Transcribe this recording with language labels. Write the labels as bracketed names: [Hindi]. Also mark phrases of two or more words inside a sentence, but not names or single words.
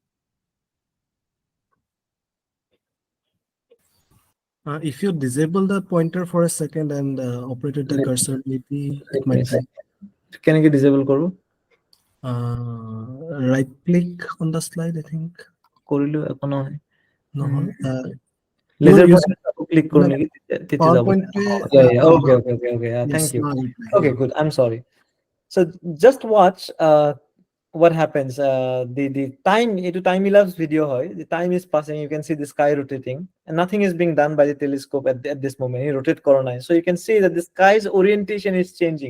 [English] If you disable the pointer for a second and operated the Let, cursor, maybe it let me might see. help. Can you disable করব? Right click on the slide, I think. [Assamese] কৰিলো একো নহয়। [English] No, Laser you're using pointer click [Assamese] কৰো নেকি? তেতিয়া যাব। [English] PowerPoint. Yeah. Okay. Yes, Thank you. now it will. Okay, good. I'm sorry. So just watch what happens. The time into time elapse video hoy. The time is passing. You can see the sky rotating, and nothing is being done by the telescope at this moment. You rotate corona, so you can see that the sky's orientation is changing.